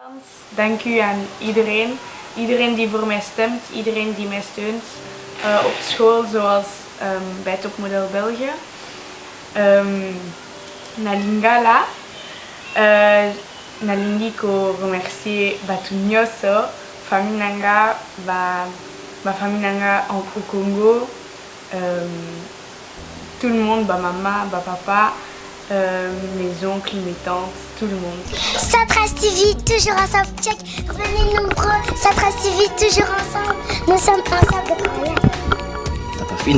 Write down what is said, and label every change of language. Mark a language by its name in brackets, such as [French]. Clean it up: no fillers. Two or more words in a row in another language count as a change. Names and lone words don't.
[Dutch] Dank u aan iedereen. Iedereen die voor mij stemt, iedereen die mij steunt. Op school zoals bij Topmodel België. [Lingala] Nalingala. Nalingi ko remercier batu nyonso. Famille nanga, ba famille nanga [French] au Congo. Tout le monde, ma maman, ma papa, mes oncles, mes tantes, tout le monde. Satras TV, toujours ensemble. Check, venez nombreux. Satras TV, toujours ensemble. Nous sommes ensemble. T'as pas fini.